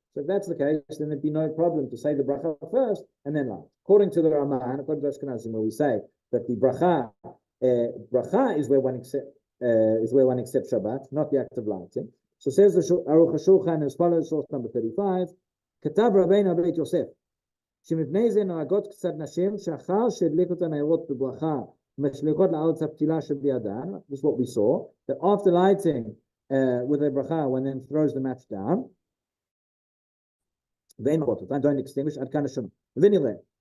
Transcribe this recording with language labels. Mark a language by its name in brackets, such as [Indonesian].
[English] So if that's the case, then there'd be no problem to say the bracha first and then light. According to the Ramah, according to Ashkenazim, where we say that the bracha is where one accepts Shabbat, not the act of lighting. So says the Aruch HaShulchan as follows, source number 35. [Hebrew] Katav Rabbeinu Beit Yosef. שמפני זה נוהגות קצת נשים שאחר שהדליקו את הנרות בברכה משליכות לארץ הפתילה שבידן. [English] This is what we saw, that after lighting with a bracha, one then throws the match down. [Hebrew] ואין מרות אותן, [English] don't extinguish, [Hebrew] עד כאן השונה. ונראה,